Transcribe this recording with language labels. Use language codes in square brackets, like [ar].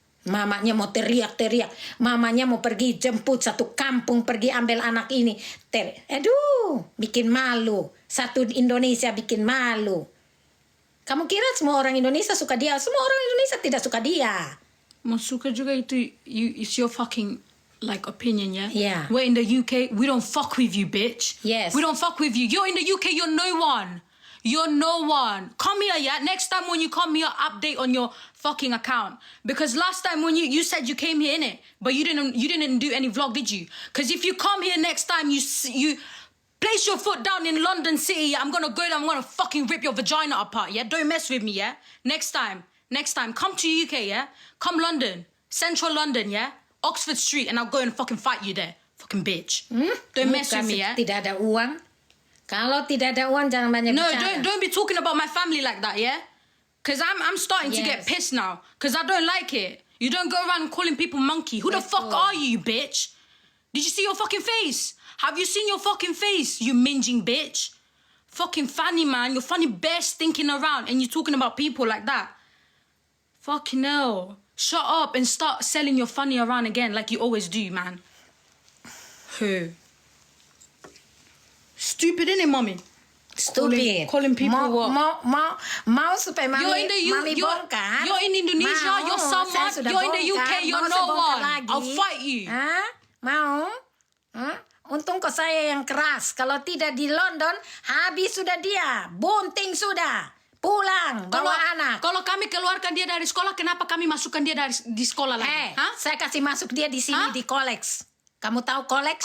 [id] Mamanya mau teriak-teriak. Mamanya mau pergi jemput satu kampung, pergi ambil anak ini. Aduh, bikin malu. Satu Indonesia bikin malu. Kamu kira semua orang Indonesia suka dia? Semua orang Indonesia tidak suka dia. Mau suka juga itu, [en] it's your fucking like opinion, yeah? Yeah. We're in the UK, we don't fuck with you, bitch. Yes. We don't fuck with you. You're in the UK, you're no one. You're no one. Come here, yeah? Next time when you come here, update on your fucking account. Because last time when you said you came here, innit? But you didn't do any vlog, did you? Because if you come here next time, you place your foot down in London City, I'm gonna go there, I'm gonna fucking rip your vagina apart, yeah? Don't mess with me, yeah? Next time, come to UK, yeah? Come London, Central London, yeah? Oxford Street, and I'll go and fucking fight you there. Fucking bitch. Don't mess with me, yeah? [id] Tidak ada uang. Kalau tidak ada uang, jangan banyak bicara. [en] No, don't be talking about my family like that, yeah? Because I'm starting to get pissed now. Because I don't like it. You don't go around calling people monkey. Who the fuck are you, bitch? Did you see your fucking face? Have you seen your fucking face, you minging bitch? Fucking funny, man. You're funny bare stinking around and you're talking about people like that. Fucking hell. Shut up and start selling your funny around again like you always do, man. Who? Stupid, innit, mommy? Stupid. Calling people what? [id] Mau supaya mami bongkar. [en] You're in Indonesia, you're someone. You're in the UK, you're no one. I'll fight you. [id] Mau? Untung kok saya yang keras. Kalau tidak di London, habis sudah dia. Bunting sudah. Pulang, bawa anak. Kalau kami keluarkan dia dari sekolah, kenapa kami masukkan dia di sekolah lagi? Saya kasih masuk dia di sini di Kolex. Kamu tahu Kolex?